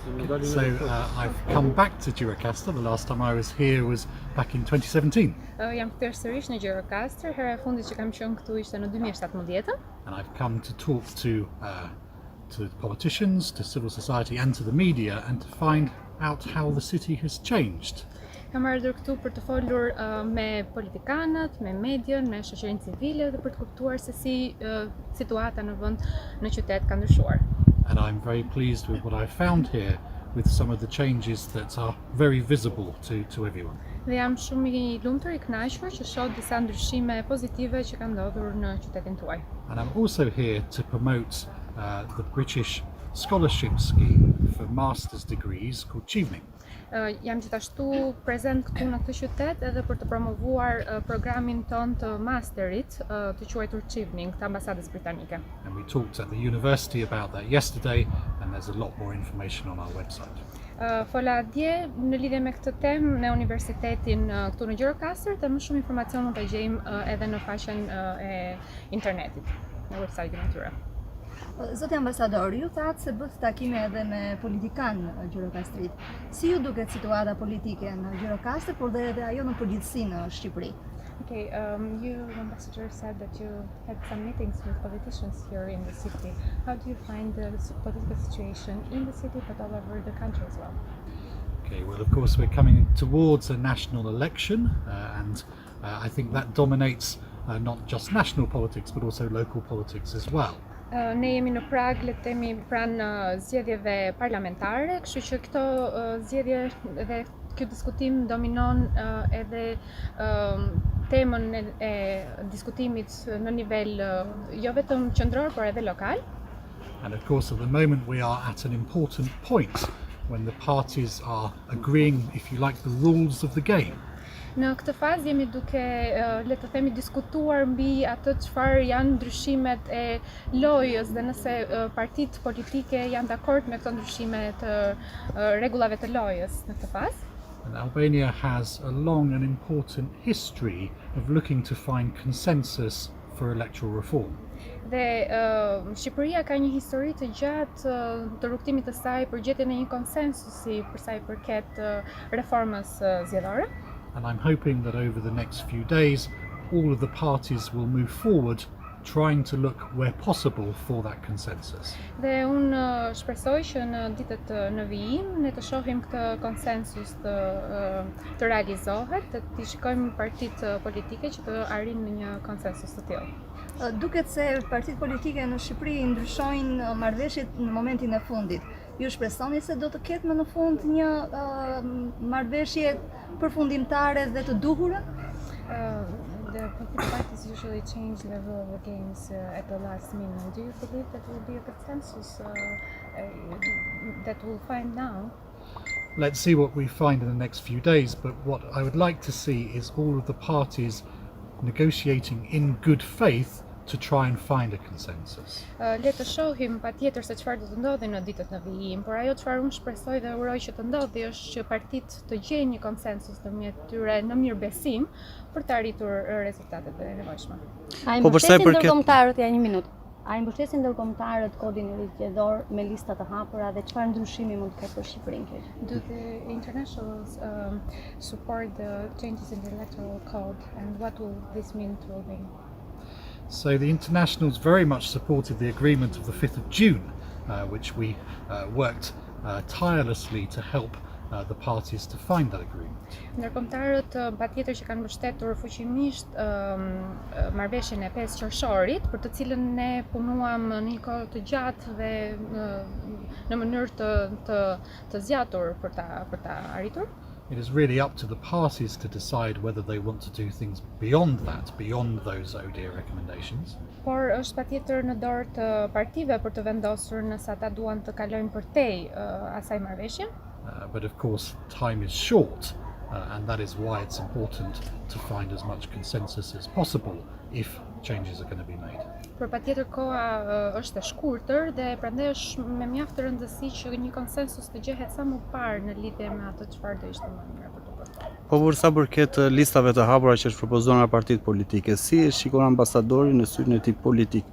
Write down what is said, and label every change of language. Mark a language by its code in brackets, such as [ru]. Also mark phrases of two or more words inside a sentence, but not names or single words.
[en] So I've come back to Gjirokastra. The last time I was here was back in 2017. [sq] Jam kthyer sërish në Gjirokastër. Hera e fundit që kam qenë këtu ishte në 2017. [en] And I've come to talk to politicians, to civil society and to the media and to find out how the city has changed. [sq] Kam ardhur këtu për të folur me politikanët, me median, me shoqërinë civile dhe për të kuptuar se si situata në vend, në qytet ka ndryshuar. [en] And I'm very pleased with what I've found here, with some of the changes that are very visible to everyone. [sq] Dhe jam shumë I lumtur, I kënaqur që shoh disa ndryshime pozitive që kanë ndodhur në qytetin tuaj. [en] And I'm also here to promote the British scholarship scheme for master's degrees called Qevening. [sq] Jam gjithashtu prezent këtu në këtë qytet edhe për të promovuar programin ton të masterit të quajtur Qevening të Ambasadës Britanike. [en] And we talked at the university about that yesterday, and there's a lot more information on our website. [sq] Fola dje në lidhje me këtë temë në universitetin këtu në Gjirokastër, dhe më shumë informacion mund ta gjejmë edhe në faqen e internetit, në website-in e tyre. Zoti ambasador, ju thatë se bët takime edhe me politikanë në Gjirokastrit. Si ju duket situata politike në Gjirokastër, por dhe edhe ajo në përgjithësi në Shqipëri? [en] Okay, you, Ambassador, said that you had some meetings with politicians here in the city. How do you find the political situation in the city, but all over the country as well? Okay, well, of course, we're coming towards a national election, and I think that dominates not just national politics, but also local politics as well. [sq] Ne jemi në prag, le të themi, pranë zgjedhjeve parlamentare, kështu që këto zgjedhje dhe ky diskutim dominon edhe temën e diskutimit në nivel jo vetëm qendror, por edhe lokal. [en] And of course, at the moment, we are at an important point when the parties are agreeing, if you like, the rules of the game. [sq] Në këtë fazë jemi duke, le të themi, diskutuar mbi atë çfarë janë ndryshimet e lojës dhe nëse partitë politike janë dakord me këto ndryshime të rregullave të lojës në këtë fazë. [en] And Albania has a long and important history of looking to find consensus for electoral reform. [sq] Dhe Shqipëria ka një histori të gjatë të rrugtimit të saj për gjetjen e një konsensusi për sa I përket reformës zgjedhore. [en] And I'm hoping that over the next few days, all of the parties will move forward, trying to look where possible for that consensus. [sq] Dhe unë shpresoj që në ditët në vijim ne të shohim këtë konsensus të realizohet, të shikojmë partitë politike që të arrijnë në një konsensus të tillë. Duket se partitë politike në Shqipëri ndryshojnë marrëveshjet në momentin e fundit. Ju shpresoni se do të ketë më në fund një marrëveshje përfundimtare dhe të duhurën? [en] The political parties usually change the rule of the games at the last minute. Do you believe that will be a consensus that we'll find now? Let's see what we find in the next few days, but what I would like to see is all of the parties negotiating in good faith to try and find a consensus. [sq] Le të shohim patjetër se çfarë do të ndodhi në ditët në vijim, por ajo çfarë unë shpresoj dhe uroj që të ndodhi është që partitë të gjejnë një konsensus ndërmjet tyre në mirëbesim për të arritur rezultatet e nevojshme. A I mbështesin ndërkombëtarët, ja një minutë. A I mbështesin ndërkombëtarët kodin e zgjedhor me lista të hapura dhe çfarë ndryshimi mund të ketë për Shqipërinë kjo? [en] Do the internationals support the changes in the electoral code, and what will this mean to Albania? So the internationals very much supported the agreement of the 5th of June, which we worked tirelessly to help the parties to find that agreement. [sq] Ndërkombëtarët patjetër që kanë mbështetur fuqimisht marrëveshjen e 5 qershorit, për të cilën ne punuam në një kohë të gjatë dhe në mënyrë të zgjatur për ta arritur. [en] It is really up to the parties to decide whether they want to do things beyond that, beyond those ODIHR recommendations. [sq] Por është patjetër në dorë të partive për të vendosur nëse ata duan të kalojnë përtej asaj marrëveshje. [en] But of course, time is short, and that is why it's important to find as much consensus as possible if changes are going to be made. [sq] Por patjetër koha është e shkurtër dhe prandaj është me mjaft të rëndësi që një konsensus të gjehet sa më parë në lidhje me atë çfarë do ishte më mirë për të bërë. Po për sa përket listave të hapura që është propozuar nga partitë politike, si e shikon ambasadori në syrin e tij politik?